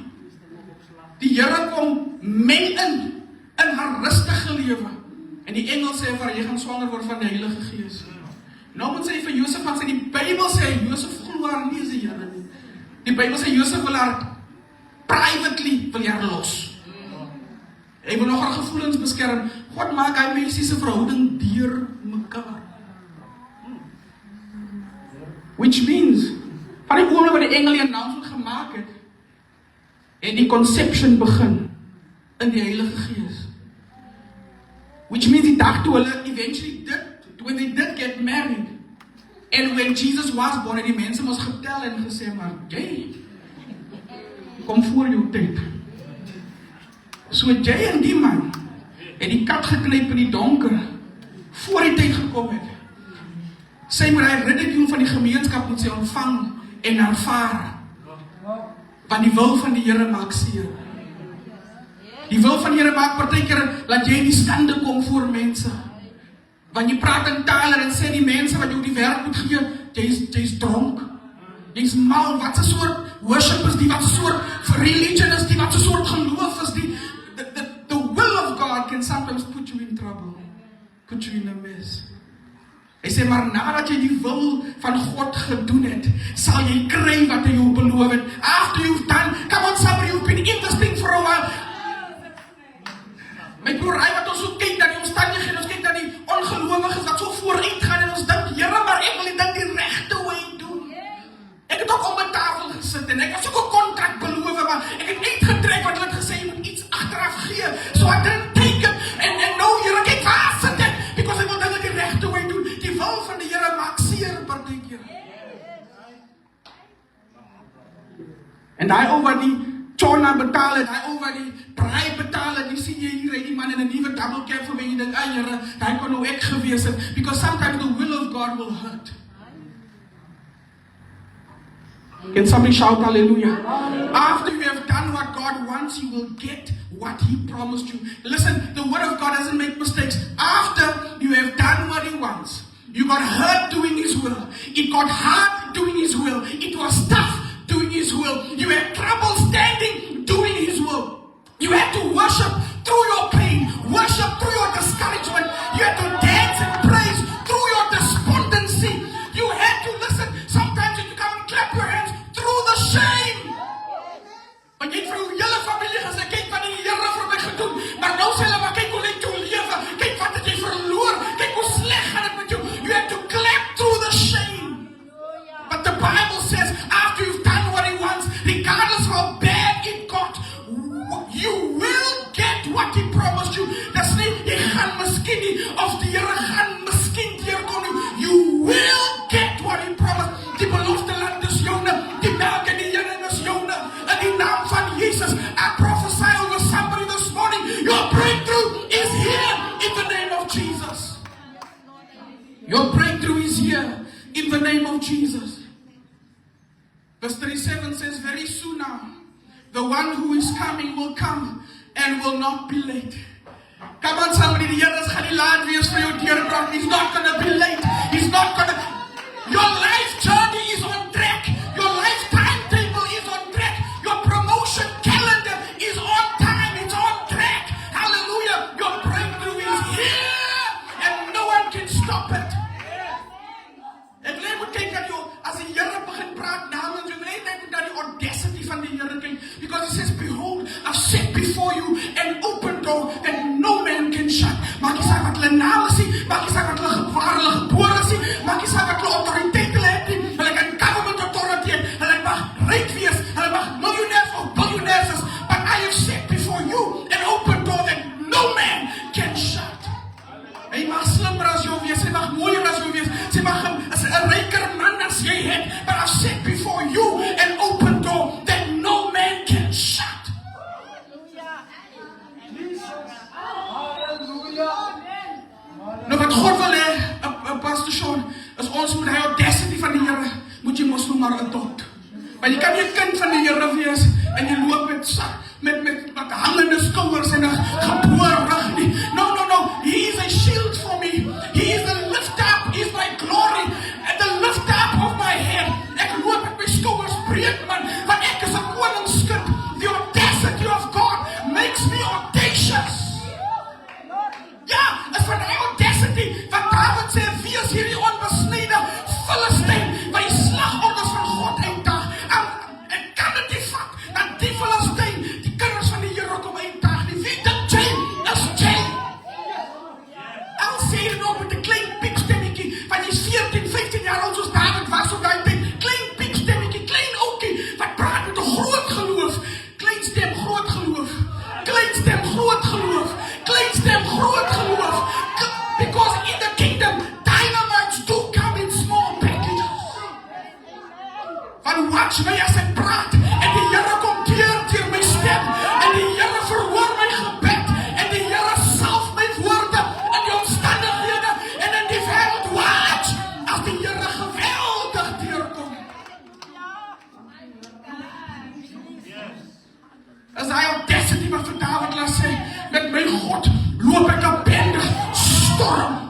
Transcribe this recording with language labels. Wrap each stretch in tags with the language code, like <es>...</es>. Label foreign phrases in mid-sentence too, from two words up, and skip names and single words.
<af>Die Here kom meng in haar rustige lewe, En die engel sê vir haar, jy gaan swanger word van die Heilige Gees. Nou moet sy vir Josef gaan sê, die Bybel sê, Josef glo haar nie as die Here nie. Die Bybel sê, Josef wil haar privately, wil haar los. Hy wil nog haar gevoelens beskerm. God maak hy mensie se verhouding deur mekaar.</af> <en>Which means,</en> <af>van die oomblik wat die engel die announcement gemaak het, en die conception begin, in die Heilige Gees.</af> <en>Which means</en> <af>die dag toe hulle</af> <en>eventually did, when they did get married, and when Jesus was born,</en> <af>die mense moes getel en gesê, maar jy, kom voor jou tyd. So jy en die man, het die kat geknyp in die donker, voor die tyd gekom het. Sy moet hy ridicule van die gemeenskap moet sy ontvang en aanvaar. Want die wil van die Here maak seer. Die wil van die Here maak partykeer laat jy in die skande kom voor mense. Want jy praat in tale en sê die mense wat jou die werk moet gee, jy's dronk. Jy's mal, wat 'n soort worship is die, wat 'n soort religion is die, wat 'n soort geloof is die.</af> <en>The will of God can sometimes put you in trouble. Put you in a mess.</en> <af>Hy sê, maar nadat jy die wil van God gedoen het, sal jy kry wat hy jou beloof het.</af> <en>After you've done, come on somebody, you've been in this thing for a while.</en> <af>My broer, hy wat ons so kyk dat die omstandighede, ons kyk dat die ongelowiges wat so vooruit gaan en ons dink, Here, maar ek wil die ding die regte way doen. Ek het ook om 'n tafel gesit en ek het so 'n kontrak beloof, maar ek het uitgetrek wat hulle het gesê, jy moet iets agteraf gee.</af> <en>So I didn't take it, and no,</en> <af>Here, kyk waar sit ek, because ek wil dinge die regte way doen. Die wil van die Here maak seer partykeer. En hy oor die Chona betaal het, hy oor die braai betaal het, die sien jy hier, die man in 'n nuwe</af> <en>double cab</en> <af>vir my, jy dink, Here, hy kon nou ek gewees het,</af> <en>because sometimes the will of God will hurt. Can somebody shout hallelujah? After you have done what God wants, you will get what He promised you. Listen, the Word of God doesn't make mistakes. After you have done what He wants, you got hurt doing His will. It got hard doing His will. It was tough doing His will. You had trouble standing doing His will. You had to worship through your pain, worship through your discouragement. You had to dance and praise through your despondency. You had to listen. Sometimes you come and clap your hands through the shame.</en> <af>Want jy het vir jou hele familie gesê, kyk wat die Here vir my gedoen. Maar nou sê hulle, maar kyk hoe lyk jou lewe. Kyk wat het jy verloor. Kyk hoe sleg gaan dit met jou.</af> <en>You have to clap through the shame. But the Bible says, after you've done what He wants, regardless of how bad it got, you will get what He promised you.</en> <af>Dis nie, jy gaan miskien nie, of die Here gaan miskien deurkom nie.</af> <en>You will get what He promised.</en> <af>Die belofte land is joune, die melk en die honing is joune. In die naam van Jesus,</af> <en>I prophesy over somebody this morning, your breakthrough is here in the name of Jesus. Your breakthrough is here in the name of Jesus. Verse 37 says, very soon now, the one who is coming will come and will not be late. Come on somebody,</en> <af>die Here gaan nie laat wees vir jou deurbraak.</af> <en>He's not going to be late. He's not going to... Your life journey is on track. Your life timetable is on track. Your promotion calendar is on time. It's on track. Hallelujah. Your breakthrough is here and no one can stop it.</en> <af>Ek wil net kyk dat jou, as die Here begin praat namens jou, net net dat die audacity van die Here kyk,</af> <en>because He says, behold, I've set before you an open door that no man can shut.</en> <af>Maak nie saak wat hulle naam is nie, maak nie saak wat hulle gebore is nie, maak nie saak wat hulle autoriteit hulle het nie, hulle kan</af> <en>government authority</en> <af>het, hulle mag ryk wees, hulle mag millionaires of billionaires is,</af> <en>but I have set before you an open door that no man can shut.</en> <af>Hy mag slimmer as jou wees, hy mag mooier as jou wees, hy mag 'n ryker man as jy het,</af> <en>but I've set before you an open door that no man can shut.</en> <af>Nou wat God wil hê, Pastor Sean, is ons moet hy audacity van die Here, moet jy mos nou maar adopt. Want jy kan nie 'n kind van die Here wees, en jy loop met hangende skouers en 'n geboorde rug nie.</af> <en>No, He is a shield for me. He is the lift up, He is my glory, and the lift up of my head.</en> <af>Ek loop met my skouers breed, man, want ek is 'n koningskind.</af> <en>The audacity of God makes me audacious.</en> <af>Ja, as wat is hierdie onbesnyde Filistyn wat die slagorders van God uitdaag. En kan dit nie vat dat die Filistyn die kinders van die Here kom uitdaag nie. Wie dink jy is jy? Al sê jy nog met 'n klein piepstemmetjie, want jy's 14, 15 jaar oud soos David was op daai tyd. Klein piepstemmetjie, klein ouetjie wat praat met 'n groot geloof. Klein stem, groot geloof. Klein stem, groot geloof. Klein stem, groot geloof.</af> <en>Because in the kingdom, dynamites do come in small packages.</en> <af>Want watch my as ek praat, en die Here kom deur my stem, en die Here verhoor my gebed, en die Here salf my woorde in die omstandighede, en in die wêreld. Watch, as die Here geweldig deurkom. As hy audacity wat vir David laat sê, met my God loop ek 'n bende storm.</af>